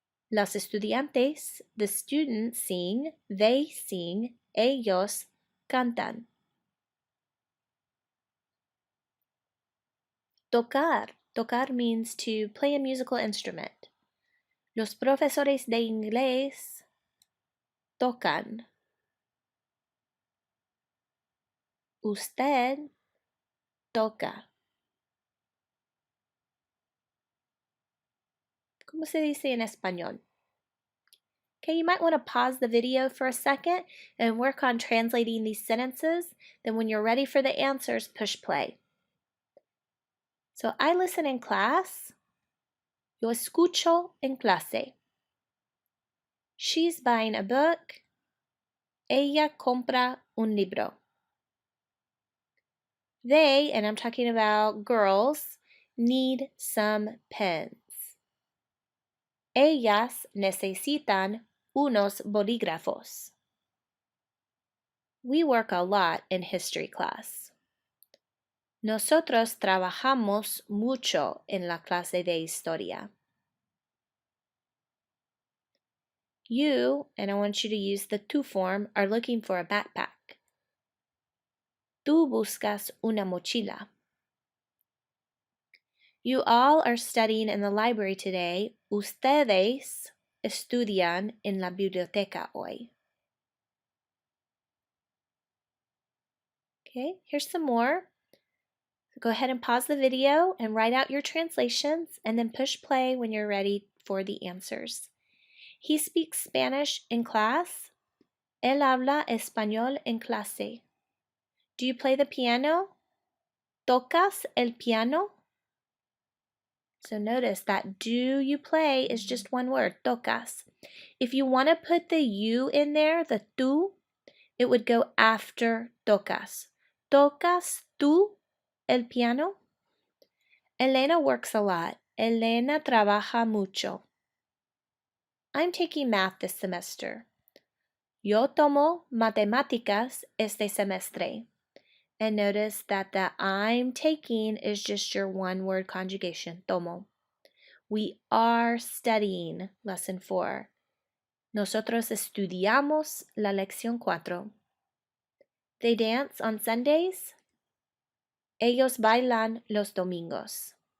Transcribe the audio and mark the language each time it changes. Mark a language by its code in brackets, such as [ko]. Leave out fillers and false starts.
[es] Los estudiantes, [en] the students sing, they sing, [es] ellos cantan. Tocar. [en] Tocar means to play a musical instrument. [es] Los profesores de inglés tocan. Usted toca. ¿Cómo se dice en español? [en] Okay, you might want to pause the video for a second and work on translating these sentences. Then when you're ready for the answers, push play. So I listen in class. [es] Yo escucho en clase. [en] She's buying a book. [es] Ella compra un libro. [en] They, and I'm talking about girls, need some pens. [es] Ellas necesitan unos bolígrafos. [en] We work a lot in history class. [es] Nosotros trabajamos mucho en la clase de historia. [en] You, and I want you to use the tú form, are looking for a backpack. [es] Tú buscas una mochila. [en] You all are studying in the library today. [es] Ustedes estudian en la biblioteca hoy. [en] Okay, here's some more. Go ahead and pause the video and write out your translations and then push play when you're ready for the answers. He speaks Spanish in class. [es] Él habla español en clase. [en] Do you play the piano? [es] ¿Tocas el piano? [en] So notice that do you play is just one word, tocas. If you want to put the you in there, the tú, it would go after tocas. [es] ¿Tocas tú el piano? [en] Elena works a lot. [es] Elena trabaja mucho. [en] I'm taking math this semester. [es] Yo tomo matemáticas este semestre. [en] And notice that the I'm taking is just your one word conjugation, tomo. We are studying lesson 4. [es] Nosotros estudiamos la lección 4. [en] They dance on Sundays. [es] Ellos bailan los domingos.